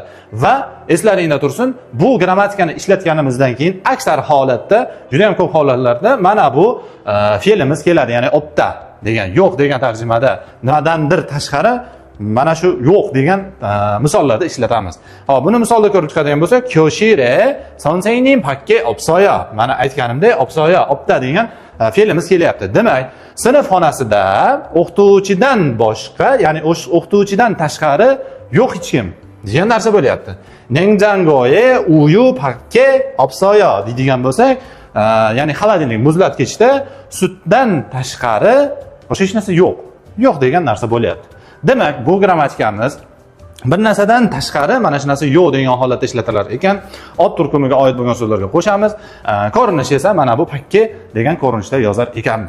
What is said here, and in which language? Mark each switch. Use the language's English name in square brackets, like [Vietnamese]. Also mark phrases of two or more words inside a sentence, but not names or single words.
[Uzbek] Va eslaringda tursin, bu grammatikani ishlatganimizdan keyin aksar holatda, juda ham ko'p holatlarda mana bu fe'limiz keladi, ya'ni opta degan, yo'q degan tarjimada nimadandir tashqari mana shu yo'q degan misollarda ishlatamiz. Hop, buni misolda ko'rib chiqadigan bo'lsak, [Korean] 교실에 선생님 밖에 없어요. [Uzbek] Mana aytganimdek, 없어요, opta degan fe'limiz kelyapti. Demak, sinf xonasida o'qituvchidan boshqa, ya'ni o'qituvchidan tashqari yo'q hech kim degan narsa bo'lyapti. [Korean] 냉장고에 우유 밖에 없어요 [Uzbek] deydigan bo'lsak, ya'ni xolodilnik, muzlatgichda sutdan tashqari o'sha hech narsa yo'q. Yo'q degan narsa bo'lyapti. Demak, bu grammatikamiz bir narsadan tashqari mana shu narsa yo'q degan holatda ishlatilar ekan. Ot turkumiga oid bo'lgan so'zlarga qo'shamiz. Ko'rinishi esa mana bu pakke degan ko'rinishda yozar ekanmiz.